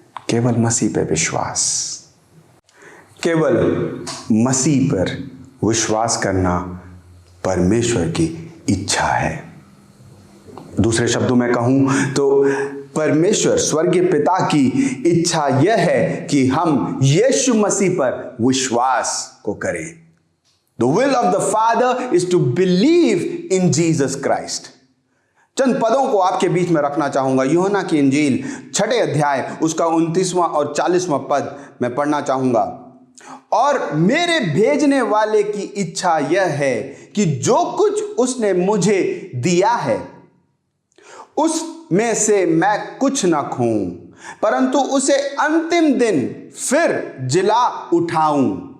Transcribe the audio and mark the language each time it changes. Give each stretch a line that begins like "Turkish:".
Hindi: केवल मसीह पे विश्वास, केवल मसीह पर विश्वास करना परमेश्वर की इच्छा है। दूसरे शब्दों में कहूं तो परमेश्वर स्वर्गीय पिता की इच्छा यह है कि हम यीशु मसीह पर विश्वास को करें।
English: The will of the Father is to believe in Jesus Christ।
Hindi: चंद पदों को आपके बीच में रखना चाहूंगा। यूहन्ना की इंजील 6 अध्याय उसका 29वां और 40वां पद मैं पढ़ना चाहूंगा। और मेरे भेजने वाले की इच्छा यह है कि जो कुछ उसने मुझे दिया है उसमें से मैं कुछ न खोऊं, परंतु उसे अंतिम दिन फिर जिला उठाऊं।